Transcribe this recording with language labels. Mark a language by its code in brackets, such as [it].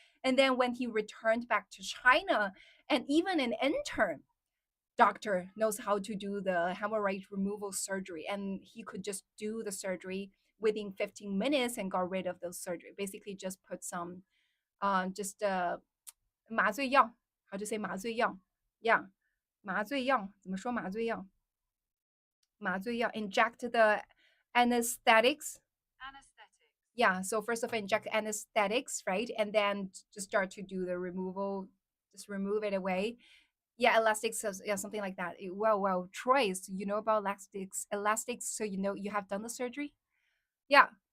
[en] And then when he returned back to China, and even an intern doctor knows how to do the hemorrhoid removal surgery, and he could just do the surgery within 15 minutes and got rid of the surgery. Basically, just put some just 麻醉药. How to say 麻醉药? Yeah, [zh] 麻醉药怎么说麻醉药？ [en] 麻醉药 inject the anesthetics. Yeah, so first of all, inject anesthetics, right? And then just start to do the removal, just remove it away. Yeah, elastics, yeah, something like that. Well, Troyes, you know about elastics, so you know you have done the surgery. Yeah.